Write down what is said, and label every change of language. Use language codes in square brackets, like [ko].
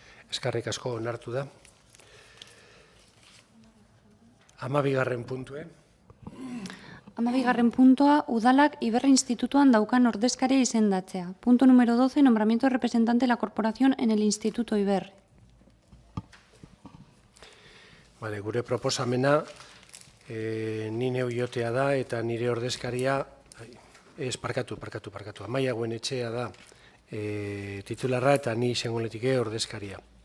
[eu] Eskarrik asko onartu da. 12. puntue. 12. puntua, udalak Iberri Institutuan daukan ordezkaria izendatzea. [es] Punto número 12, nombramiento de representante de la corporación en el Instituto Iberri. [eu] Vale, gure proposamena ni neu jotea da eta nire ordezkaria, parkatu, Amaia Goenetxea da titularra eta ni izangoletik ordezkaria.